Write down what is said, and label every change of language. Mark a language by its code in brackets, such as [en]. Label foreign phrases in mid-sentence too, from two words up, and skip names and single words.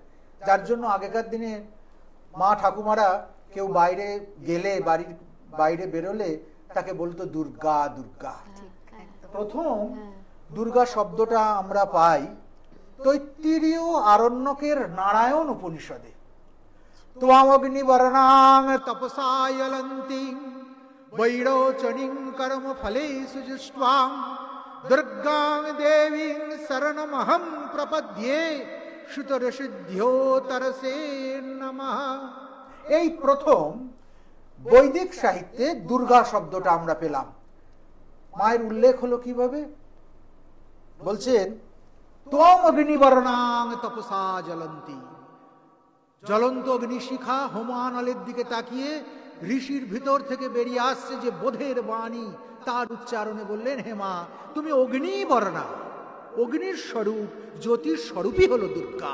[bn] যার জন্য আগেকার দিনে মা ঠাকুমারা কেউ বাইরে গেলে, বাড়ির বাইরে বেরোলে তাকে বলতো দুর্গা দুর্গা। প্রথম দুর্গা শব্দটা আমরা পাই তৈত্তিরীয় আরণ্যকের নারায়ণ উপনিষদে। [sa] ত্বমগ্নিবর্ণাং তপসা জ্বলন্তিং বৈরোচনীং কর্মফলেষু জুষ্টাং দুর্গাং দেবীং শরণমহং প্রপদ্যে সুতরসিদ্ধ্যোতরসে নমঃ। [bn] এই প্রথম বৈদিক সাহিত্যে দুর্গা শব্দটা আমরা পেলাম। মায়ের উল্লেখ হলো কিভাবে? বলছেন [sa] ত্বম অগ্নিবর্ণাং তপসা জ্বলন্তি। [bn] জ্বলন্ত অগ্নিশিখা হোমানলের দিকে তাকিয়ে ঋষির ভিতর থেকে বেরিয়ে আসছে যে বোধের বাণী, তার উচ্চারণে বললেন, হে মা তুমি অগ্নিবর্ণা, অগ্নির স্বরূপ, জ্যোতির স্বরূপই হলো দুর্গা।